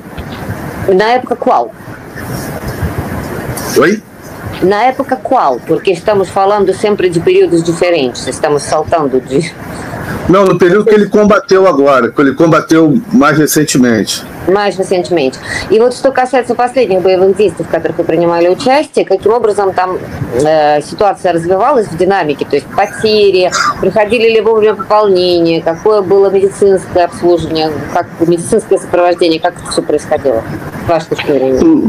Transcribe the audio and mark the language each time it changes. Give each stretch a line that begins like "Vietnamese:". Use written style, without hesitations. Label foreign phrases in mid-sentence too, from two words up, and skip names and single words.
Portuguese: Na época qual? Oi? Na época qual? Porque estamos falando sempre de períodos diferentes, estamos saltando de... Não, no período que ele combateu agora, que ele combateu mais recentemente. Mais recentemente.
Russian: И вот что касается последних боевых действий, в которых вы принимали участие, каким образом там ситуация развивалась в динамике, то есть потери, приходили ли вовремя пополнения, какое было медицинское обслуживание, как медицинское сопровождение, как это все происходило в вашей истории?